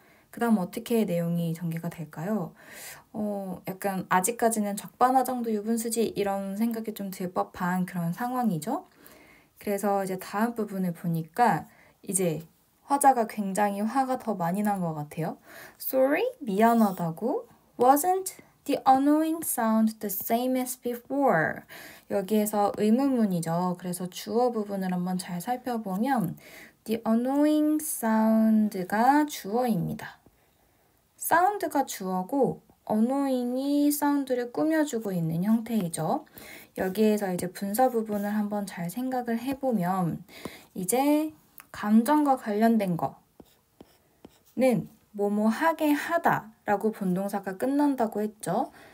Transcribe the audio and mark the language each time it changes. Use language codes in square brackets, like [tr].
[ko] 그 다음 어떻게 내용이 전개가 될까요? 약간 아직까지는 적반하장도 유분수지 이런 생각이 좀 들 법한 그런 상황이죠. 그래서 이제 다음 부분을 보니까 이제 화자가 굉장히 화가 더 많이 난 것 같아요. Sorry, 미안하다고. [en] Wasn't the annoying sound the same as before? [ko] 여기에서 의문문이죠. 그래서 주어 부분을 한번 잘 살펴보면 [en] the annoying sound [ko] 가 주어입니다. 사운드가 주어고 annoying이 사운드를 꾸며주고 있는 형태이죠. 여기에서 이제 분사 부분을 한번 잘 생각을 해보면 이제 감정과 관련된 거는 뭐뭐 하게 하다 라고 본동사가 끝난다고 했죠.